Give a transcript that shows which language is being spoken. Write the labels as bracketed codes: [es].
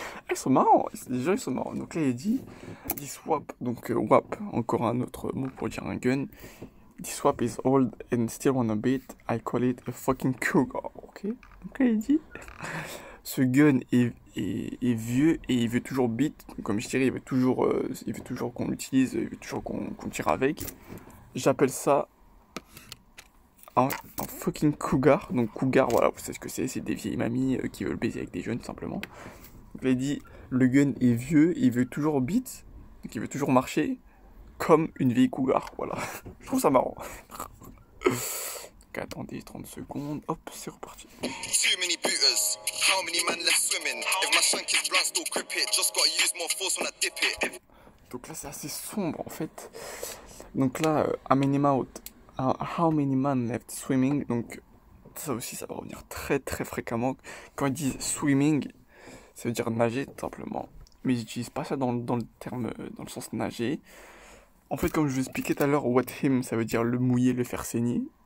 [fr] Ils sont marrants, les gens ils sont marrants. Donc là il dit swap, donc WAP, encore un autre mot pour dire un gun. [en] This swap is old and still wanna beat, I call it a fucking cougar, ok. [fr] Donc là il dit ce gun est vieux et il veut toujours beat, comme je dirais, il veut toujours qu'on l'utilise, il veut toujours qu'on tire avec. J'appelle ça un fucking cougar. Donc cougar, voilà, vous savez ce que c'est des vieilles mamies qui veulent baiser avec des jeunes, tout simplement. Donc il dit, le gun est vieux, il veut toujours beat, donc il veut toujours marcher comme une vieille cougar, voilà. Je trouve ça marrant. Donc attendez 30 secondes, hop, c'est reparti. [en] Too many booters. How many man left swimming? If my shank is blunt, still grip it. Just gotta use more force when I dip it. [fr] Donc là c'est assez sombre en fait. Donc là, [en] how many man left swimming, [fr] donc ça aussi ça va revenir très très fréquemment. Quand ils disent swimming, ça veut dire nager tout simplement. Mais ils n'utilisent pas ça dans le terme, dans le sens nager. En fait, comme je vous expliquais tout à l'heure, [en] wet him, [fr] ça veut dire le mouiller, le faire saigner.